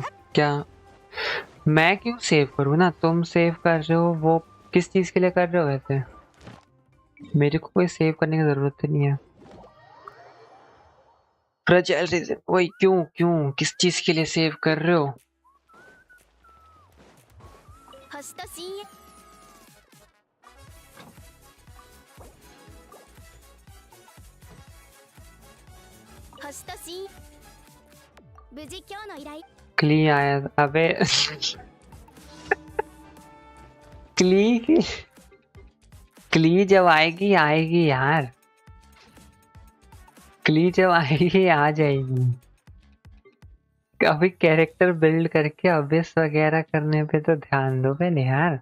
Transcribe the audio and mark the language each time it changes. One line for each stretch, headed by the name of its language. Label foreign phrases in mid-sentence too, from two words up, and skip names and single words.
Hindi: क्या मैं क्यों सेव करूँ ना, तुम सेव कर रहे हो, वो किस चीज के लिए कर रहे हो वैसे? मेरे को कोई सेव करने की जरूरत नहीं है।
English: fragile resin,
Hindi: वही क्यों क्यों किस चीज के लिए सेव कर रहे हो?
Japanese: 星と深淵星と深無事今日の依頼
Hindi: क्ली आया, अबे क्ली क्ली जब आएगी आएगी यार, क्ली जब आएगी आ जाएगी। अभी
English: character build
Hindi: करके अबिस वगैरह करने पे तो ध्यान दो पहले यार।